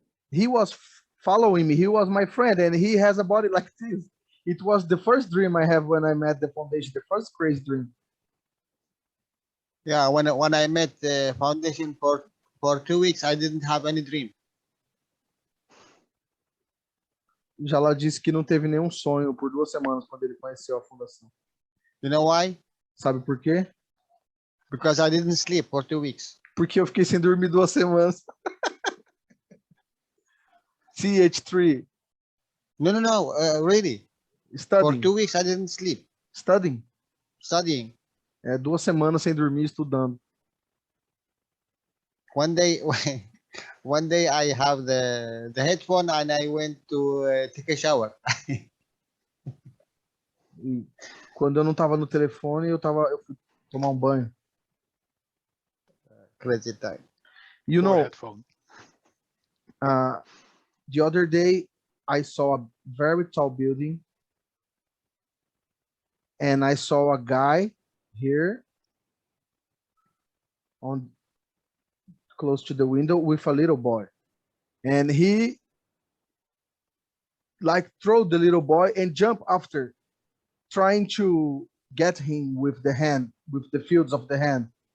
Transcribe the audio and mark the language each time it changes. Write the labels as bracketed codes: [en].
[en] He was following me. He was my friend, and he has a body like this. It was the first dream I have when I met the foundation, the first crazy dream. Yeah, when I met the foundation for 2 weeks, I didn't have any dream. [pt] Jalal disse que não teve nenhum sonho por 2 semanas quando ele conheceu a fundação. [en] You know why? [pt] Sabe por quê? [en] Because I didn't sleep for 2 weeks. [pt] Porque eu fiquei sem dormir 2 semanas. CH3. [en] No, really. Studying. For 2 weeks, I didn't sleep. Studying. [pt] 2 semanas sem dormir estudando. [en] One day I have the headphone and I went to take a shower. [pt] E quando eu não estava no telefone, eu fui tomar um banho. [en] Crazy time. You know, Headphone. the other day I saw a very tall building, and I saw a guy here on close to the window with a little boy, and he like throw the little boy and jump after, trying to get him with the hand, with the fields of the hand.